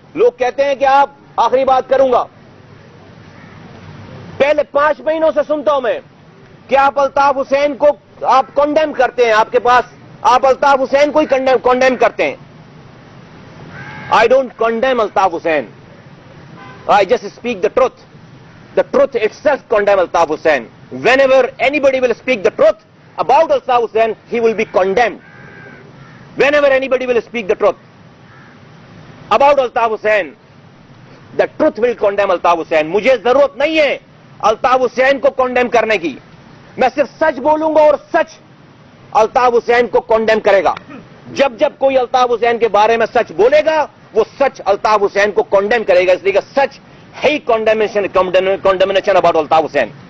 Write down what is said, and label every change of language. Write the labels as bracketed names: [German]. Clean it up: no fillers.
[Urdu] لوگ کہتے ہیں کہ آپ, آخری بات کروں گا, پہلے 5 مہینوں سے سنتا ہوں میں کہ آپ الطاف حسین کو آپ کنڈیم کرتے ہیں, آپ کے پاس آپ الطاف حسین کو ہی کنڈیم کرتے ہیں. [English] I don't condemn Altaf Hussain, I just speak the truth. The truth itself condemn Altaf Hussain. Whenever anybody will speak the truth about Altaf Hussain, he will be condemned. Whenever anybody will speak the truth about Altaf Hussain, the truth will condemn Altaf Hussain. [Urdu] مجھے ضرورت نہیں ہے الطاف حسین کو condemn کرنے کی, میں صرف سچ بولوں گا اور سچ الطاف حسین کو کنڈیم کرے گا. جب کوئی الطاف حسین کے بارے میں سچ بولے گا وہ سچ الطاف حسین کو کنڈیم کرے گا, اس لیے کہ سچ ہے ہی [English] condemnation about [Urdu] الطاف حسین.